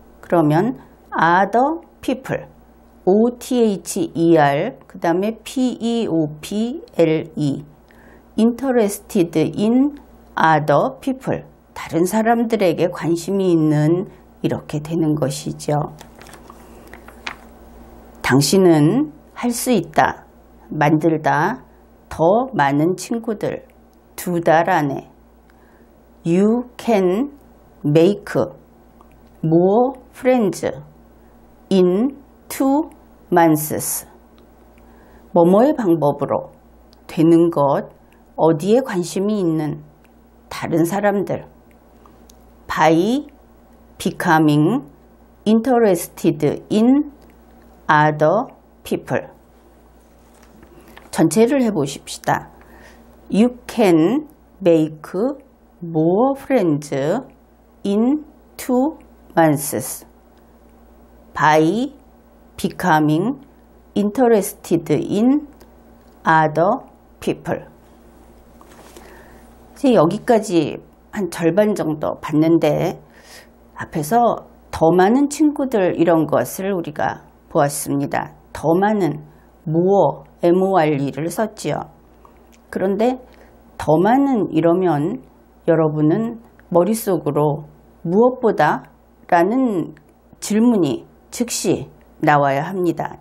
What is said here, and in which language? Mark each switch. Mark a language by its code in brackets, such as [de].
[ko] 그러면 [en] other people, [ko] O-T-H-E-R, 그 다음에 P-E-O-P-L-E, [en] interested in other people, [ko] 다른 사람들에게 관심이 있는, 이렇게 되는 것이죠. 당신은 할 수 있다, 만들다, 더 많은 친구들, 2달 안에. [en] You can make more friends in 2 months. [ko] 뭐뭐의 방법으로 되는 것, 어디에 관심이 있는 다른 사람들. [en] By becoming interested in other people. [ko] 전체를 해보십시다. [en] You can make more friends in 2 months by becoming interested in other people. [ko] 이제 여기까지 한 절반 정도 봤는데 앞에서 더 많은 친구들 이런 것을 우리가 보았습니다. 더 많은 more, MORE를 썼지요. 그런데 더 많은 이러면 여러분은 머릿속으로 무엇보다 라는 질문이 즉시 나와야 합니다.